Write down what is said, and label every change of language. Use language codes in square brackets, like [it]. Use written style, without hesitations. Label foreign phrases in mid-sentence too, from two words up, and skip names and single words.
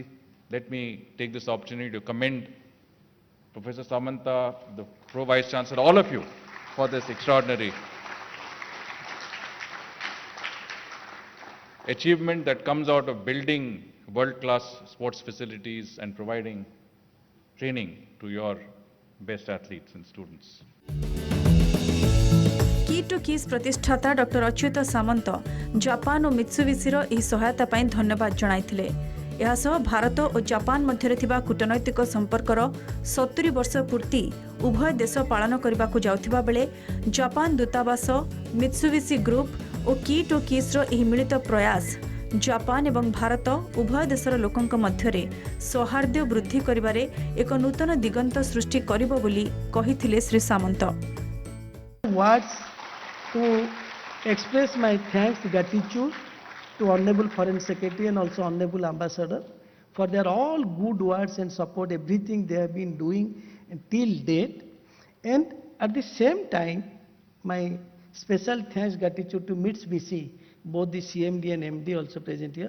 [en] Let me take this opportunity to commend Professor Samanta, the Pro Vice Chancellor, all of you for this extraordinary achievement that comes out of building world-class sports facilities and providing training to your best athletes and students. [or] କିଟ୍ ଓ କିସ୍ ପ୍ରତିଷ୍ଠାତା ଡକ୍ଟର ଅଚ୍ୟୁତ ସାମନ୍ତ ଜାପାନ ଓ ମିତ୍ସୁବିଶିର ଏହି ସହାୟତା ପାଇଁ ଧନ୍ୟବାଦ ଜଣାଇଥିଲେ। ଏହା ସହ ଭାରତ ଓ ଜାପାନ ମଧ୍ୟରେ ଥିବା କୂଟନୈତିକ ସମ୍ପର୍କର 70 ବର୍ଷ ପୂର୍ତ୍ତି ଉଭୟ ଦେଶ ପାଳନ କରିବାକୁ ଯାଉଥିବା ବେଳେ ଜାପାନ ଦୂତାବାସ ମିତ୍ସୁବିଶି ଗ୍ରୁପ ଓ କିଟ୍ ଓ କିସ୍ର ଏହି ମିଳିତ ପ୍ରୟାସ ଜାପାନ ଏବଂ ଭାରତ ଉଭୟ ଦେଶର ଲୋକଙ୍କ ମଧ୍ୟରେ ସୌହାର୍ଦ୍ଦ୍ୟ ବୃଦ୍ଧି କରିବାରେ ଏକ ନୂତନ ଦିଗନ୍ତ ସୃଷ୍ଟି କରିବ ବୋଲି କହିଥିଲେ ଶ୍ରୀ ସାମନ୍ତ। [en] Words to express my thanks, gratitude to Honorable Foreign Secretary and also Honorable Ambassador for their all good words and support, everything they have been doing till date. And at the same time, my special thanks, gratitude to Mitsubishi, both the CMD and MD also present here.